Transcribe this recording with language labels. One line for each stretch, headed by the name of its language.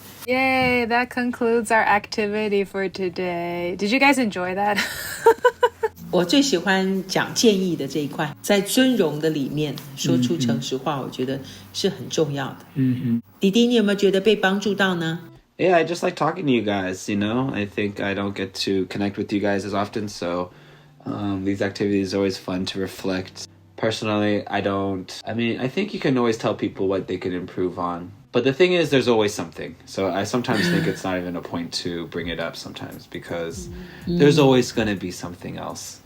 English: Yay, that concludes our activity for today. Did you guys enjoy that?
Chinese: 我最喜欢讲建议的这一块，在尊荣的里面说出诚实话，我觉得是很重要的。弟弟，你有没有觉得被帮助到呢？
English: Yeah, I just like talking to you guys, I think I don't get to connect with you guys as often, so these activities are always fun to reflect. Personally, I think you can always tell people what they could improve on. But the thing is, there's always something. So I sometimes think it's not even a point to bring it up sometimes because there's always going to be something else.